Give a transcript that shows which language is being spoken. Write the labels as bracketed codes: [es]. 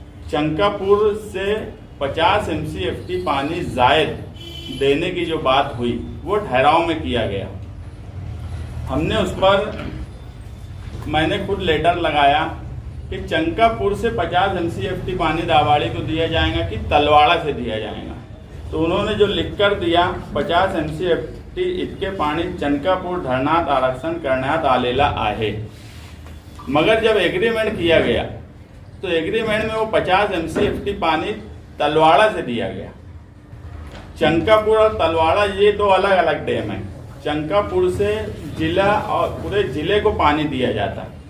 [hi] चंकापुर से 50 MCFT पानी जायद देने की जो बात हुई वो ठहराव में किया गया। हमने उस पर मैंने खुद लेटर लगाया कि चंकापुर से 50 MCFT पानी दावाड़ी को दिया जाएगा कि तलवाड़ा से दिया जाएगा। तो उन्होंने जो लिख कर दिया [mr] 50 MCFT इतके पानी चंकापुर धरणात आरक्षण करण्यात आलेला आहे। [hi] मगर जब एग्रीमेंट किया गया तो एग्रीमेंट में वो 50 MCFT पानी तलवाड़ा से दिया गया। चंकापुर और तलवाड़ा ये दो अलग अलग डैम है। चंकापुर से जिला और पूरे जिले को पानी दिया जाता।